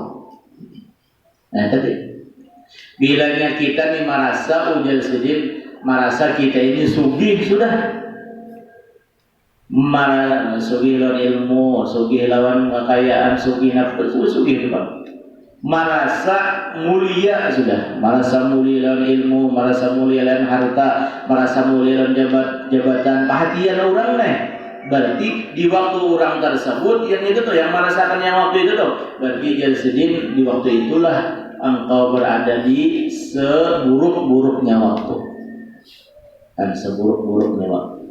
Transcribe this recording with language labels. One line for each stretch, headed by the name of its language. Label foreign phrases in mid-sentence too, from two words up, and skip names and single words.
Banjar: Nah tadi bilanya kita nih merasa ujar sedih, merasa kita ini sugih sudah, sugih lawan ilmu, sugih lawan kekayaan, sugih nafsu, sugih itu Pak. Merasa mulia sudah, merasa mulia lawan ilmu, merasa mulia lawan harta, merasa mulia lawan jabatan,
Indonesian: perhatian orang nih. Berarti di waktu orang tersebut yang itu tuh, yang merasakan yang waktu itu tuh, berarti jadi sedih di waktu itulah engkau berada di seburuk-buruknya waktu, dan seburuk-buruknya waktu.